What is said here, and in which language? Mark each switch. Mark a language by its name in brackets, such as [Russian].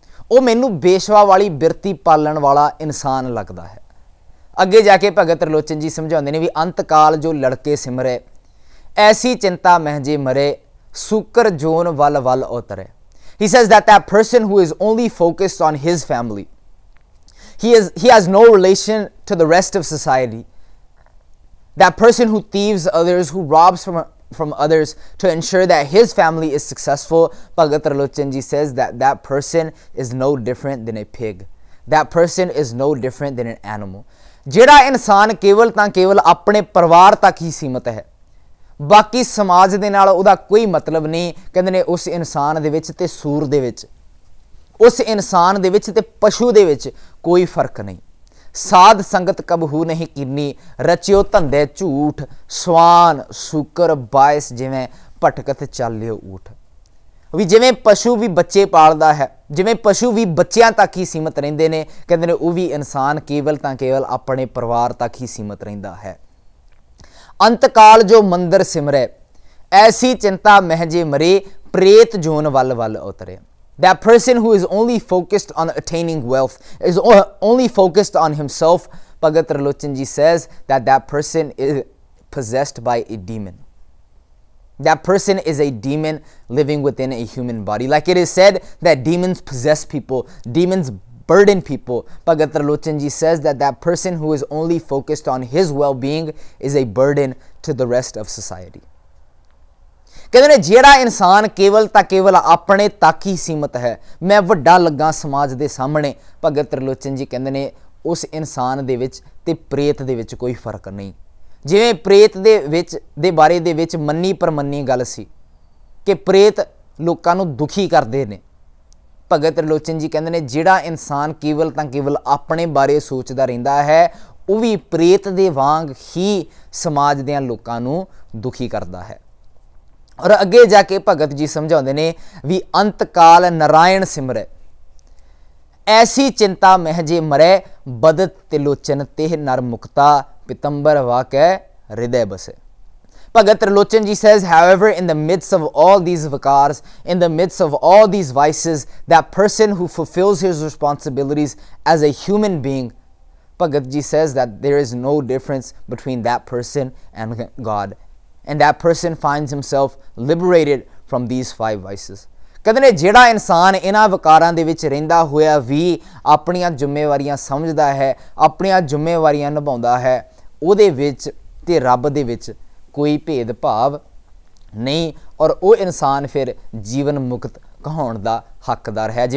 [Punjabi] ਉਹ ਮੈਨੂੰ ਬੇਸ਼ਵਾ ਵਾਲੀ ਬਿਰਤੀ ਪਾਲਣ ਵਾਲਾ ਇਨਸਾਨ ਲੱਗਦਾ ਹੈ। ਅੱਗੇ ਜਾ ਕੇ ਭਗਤ ਤ੍ਰਿਲੋਚਨ ਜੀ ਸਮਝਾਉਂਦੇ ਨੇ ਵੀ ਅੰਤ ਕਾਲ ਜੋ ਲੜਕੇ ਸਿਮਰੇ, ਐਸੀ ਚਿੰਤਾ ਮਹਿਜੇ ਮਰੇ, ਸੂਕਰ ਜੋਨ ਵੱਲ ਵੱਲ ਉਤਰੇ। [English] He says that person who is only focused on his family, he has no relation to the rest of society. That person who thieves others, who robs from others to ensure that his family is successful, Bhagat Trilochan ji says that person is no different than a pig. That person is no different than an animal. [Punjabi] ਜਿਹੜਾ ਇਨਸਾਨ ਕੇਵਲ ਤਾਂ ਕੇਵਲ ਆਪਣੇ ਪਰਿਵਾਰ ਤੱਕ ਹੀ ਸੀਮਤ ਹੈ, ਬਾਕੀ ਸਮਾਜ ਦੇ ਨਾਲ ਉਹਦਾ ਕੋਈ ਮਤਲਬ ਨਹੀਂ, ਕਹਿੰਦੇ ਨੇ ਉਸ ਇਨਸਾਨ ਦੇ ਵਿੱਚ ਤੇ ਸੂਰ ਦੇ ਵਿੱਚ, ਉਸ ਇਨਸਾਨ ਦੇ ਵਿੱਚ ਤੇ ਪਸ਼ੂ ਦੇ ਵਿੱਚ ਕੋਈ ਫਰਕ ਨਹੀਂ। ਸਾਧ ਸੰਗਤ ਕਬਹੂ ਨਹੀਂ ਕੀਨੀ, ਰਚਿਓ ਧੰਦੇ ਝੂਠ, ਸਵਾਨ ਸੂਕਰ ਬਾਇਸ ਜਿਵੇਂ ਭਟਕਤ ਚਾਲਿਓ ਊਠ। ਵੀ ਜਿਵੇਂ ਪਸ਼ੂ ਵੀ ਬੱਚੇ ਪਾਲਦਾ ਹੈ, ਜਿਵੇਂ ਪਸ਼ੂ ਵੀ ਬੱਚਿਆਂ ਤੱਕ ਹੀ ਸੀਮਤ ਰਹਿੰਦੇ ਨੇ, ਕਹਿੰਦੇ ਨੇ ਉਹ ਵੀ ਇਨਸਾਨ ਕੇਵਲ ਤਾਂ ਕੇਵਲ ਆਪਣੇ ਪਰਿਵਾਰ ਤੱਕ ਹੀ ਸੀਮਤ ਰਹਿੰਦਾ ਹੈ। ਅੰਤਕਾਲ ਜੋ ਮੰਦਰ ਸਿਮਰੇ, ਐਸੀ ਚਿੰਤਾ ਮਹਿਜੇ ਮਰੇ, ਪ੍ਰੇਤ ਜੋਨ ਵੱਲ ਵੱਲ ਉਤਰੇ। [English] That person who is only focused on attaining wealth, is only focused on himself, Bhagat Trilochan ji says that person is possessed by a demon. That person is a demon living within a human body. Like it is said that demons possess people, demons burden people. Bhagat Trilochan ji says that person who is only focused on his well-being is a burden to the rest of society. [Punjabi] ਕਹਿੰਦੇ ਨੇ ਜਿਹੜਾ ਇਨਸਾਨ ਕੇਵਲ ਤਾਂ ਕੇਵਲ ਆਪਣੇ ਤੱਕ ਹੀ ਸੀਮਤ ਹੈ, ਮੈਂ ਵੱਡਾ ਲੱਗਾ ਸਮਾਜ ਦੇ ਸਾਹਮਣੇ, ਭਗਤ ਤ੍ਰਿਲੋਚਨ ਜੀ ਕਹਿੰਦੇ ਨੇ ਉਸ ਇਨਸਾਨ ਦੇ ਵਿੱਚ ਤੇ ਪ੍ਰੇਤ ਦੇ ਵਿੱਚ ਕੋਈ ਫਰਕ ਨਹੀਂ। ਜਿਵੇਂ ਪ੍ਰੇਤ ਦੇ ਬਾਰੇ ਦੇ ਵਿੱਚ ਮੰਨੀ ਪਰਮੰਨੀ ਗੱਲ ਸੀ ਕਿ ਪ੍ਰੇਤ ਲੋਕਾਂ ਨੂੰ ਦੁਖੀ ਕਰਦੇ ਨੇ, ਭਗਤ ਤ੍ਰਿਲੋਚਨ ਜੀ ਕਹਿੰਦੇ ਨੇ ਜਿਹੜਾ ਇਨਸਾਨ ਕੇਵਲ ਤਾਂ ਕੇਵਲ ਆਪਣੇ ਬਾਰੇ ਸੋਚਦਾ ਰਹਿੰਦਾ ਹੈ, ਉਹ ਵੀ ਪ੍ਰੇਤ ਦੇ ਵਾਂਗ ਹੀ ਸਮਾਜ ਦੇ ਲੋਕਾਂ ਨੂੰ ਦੁਖੀ ਕਰਦਾ ਹੈ। ਔਰ ਅੱਗੇ ਜਾ ਕੇ ਭਗਤ ਜੀ ਸਮਝਾਉਂਦੇ ਨੇ ਵੀ ਅੰਤਕਾਲ ਨਾਰਾਇਣ ਸਿਮਰੇ, ਐਸੀ ਚਿੰਤਾ ਮਹਿਜੇ ਮਰੇ, ਬਦਤ ਤਿਲੋਚਨ ਤੇ ਨਰ ਮੁਕਤਾ, ਪਿਤੰਬਰ ਵਾਕੈ ਹਿਰਦੈ ਬਸੇ। [English] Bhagat Trilochan ji says, however, in the midst of all these vikars, in the midst of all these vices, that person who fulfills his responsibilities as a human being, Bhagat ji says that there is no difference between that person and God. And that person finds himself liberated from these 5 vices. [Punjabi] ਕਹਿੰਦੇ ਨੇ ਜਿਹੜਾ ਇਨਸਾਨ ਇਹਨਾਂ ਵਿਕਾਰਾਂ ਦੇ ਵਿੱਚ ਰਹਿੰਦਾ ਹੋਇਆ ਵੀ ਆਪਣੀਆਂ ਜ਼ਿੰਮੇਵਾਰੀਆਂ ਸਮਝਦਾ ਹੈ, ਆਪਣੀਆਂ ਜ਼ਿੰਮੇਵਾਰੀਆਂ ਨਿਭਾਉਂਦਾ ਹੈ, ਉਹਦੇ ਵਿੱਚ ਤੇ ਰੱਬ ਦੇ ਵਿੱਚ ਕੋਈ ਭੇਦਭਾਵ ਨਹੀਂ, ਔਰ ਉਹ ਇਨਸਾਨ ਫਿਰ ਜੀਵਨ ਮੁਕਤ ਕਹਾਉਣ ਦਾ ਹੱਕਦਾਰ ਹੈ।